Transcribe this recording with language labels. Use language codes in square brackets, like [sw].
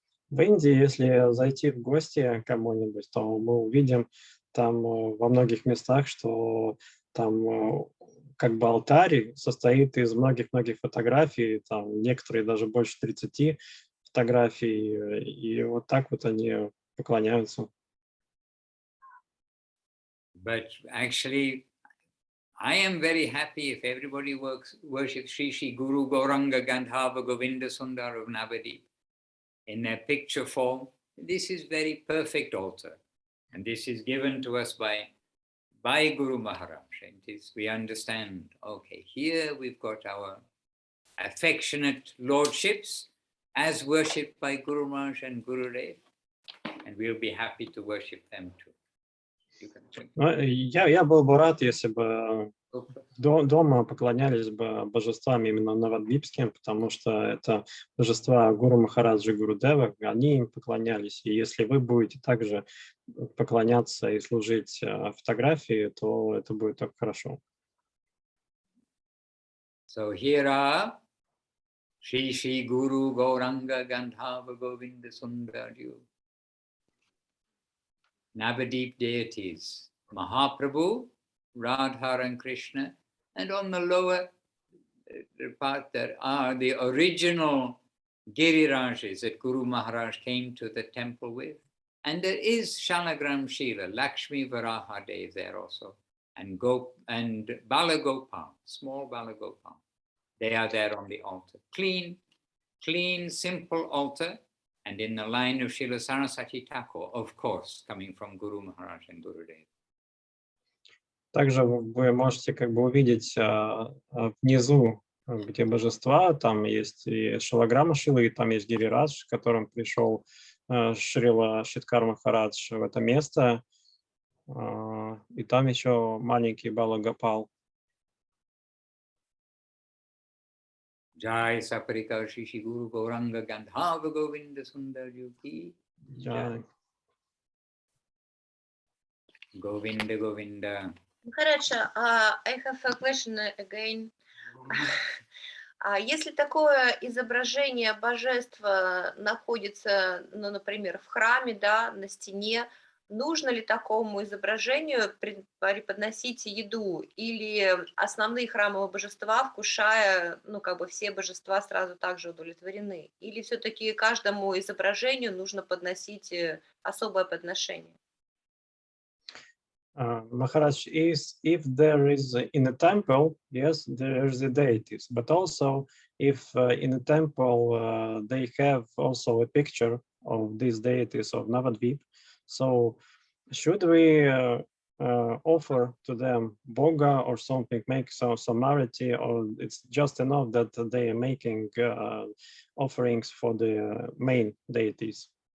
[ru] В Индии, если зайти в гости к кому-нибудь, то мы увидим там во многих местах, что там как бы алтарь состоит из многих-многих фотографий, там некоторые даже больше 30 фотографий, и вот так вот они поклоняются. [en] But actually, I am very happy if everybody worships Shri Guru Gauranga Gandhava Govinda Sundar of Navadip in their picture form. This is very perfect altar, and this is given to us by Guru Maharaj. And we understand, okay, here we've got our affectionate lordships as worshipped by Guru Maharaj and Guru Dev, and we'll be happy to worship them too. [ru] Я был бы рад, если бы дома поклонялись бы божествам именно навадвипским, потому что это божества Гуру Махараджа, Гуру Дева, они им поклонялись. И если вы будете также поклоняться и служить фотографии, то это будет так хорошо. [en] So here are Shri Guru Gauranga Gandhava Govinda Sundaryu, Navadip deities, Mahaprabhu, Radha and Krishna, and on the lower part there are the original Girirajas that Guru Maharaj came to the temple with. And there is Shalagram Shila, Lakshmi Varaha Dev there also, and Balagopal, small Balagopal. They are there on the altar. Clean, simple altar. And in the line of Srila Saraswati Thakur, of course, coming from Guru Maharaj and Guru Dev. [ru] Также вы можете как бы увидеть внизу где божества, там есть и шилограмма Шилы, и там есть Гирирадж, к которым пришел Шрила Шиткар Махарадж в это место, и там еще маленький Бала Гопал. [en] Jai Saparika Shishi Guru Gauranga Gandhava Govinda Sundar Yuki. Jai. Govinda Govinda. Махарадж, I have a question again. [ru] Если такое изображение божества находится, ну, например, в храме, да, на стене, нужно ли такому изображению преподносить еду? Или основные храмовые божества, вкушая, ну, как бы все божества сразу также удовлетворены? Или все-таки каждому изображению нужно подносить особое подношение? [en] Maharaj, if there is in a temple, yes, there is the deities, but also if in a temple they have also a picture of these deities of Navadvip, so should we offer to them boga or something, make some arati, or it's just enough that they are making offerings for the main deities?